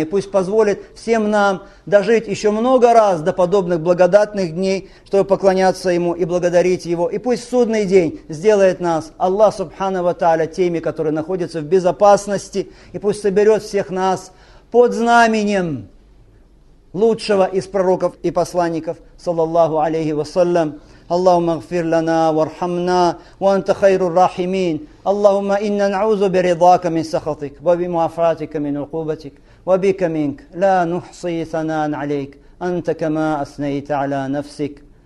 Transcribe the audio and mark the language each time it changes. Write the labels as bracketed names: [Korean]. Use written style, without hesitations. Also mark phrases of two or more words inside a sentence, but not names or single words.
[Russian] Пусть позволит всем нам дожить еще много раз до подобных благодатных дней, чтобы поклоняться Ему и благодарить Его. И пусть в судный день сделает нас [Arabic] الله سبحانه وتعالى [Russian] теми, которые находятся в безопасности. И пусть соберет всех нас под знаменем лучшего из пророков и посланников, [Arabic] صلى الله عليه وسلم. اللهم اغفر لنا وارحمنا وأنت خير الراحمين. اللهم إنا نعوذ برضاك من سخطك وبمعافاتك من عقوبتك وبك منك لا نحصي ثناء عليك أنت كما أثنيت على نفسك.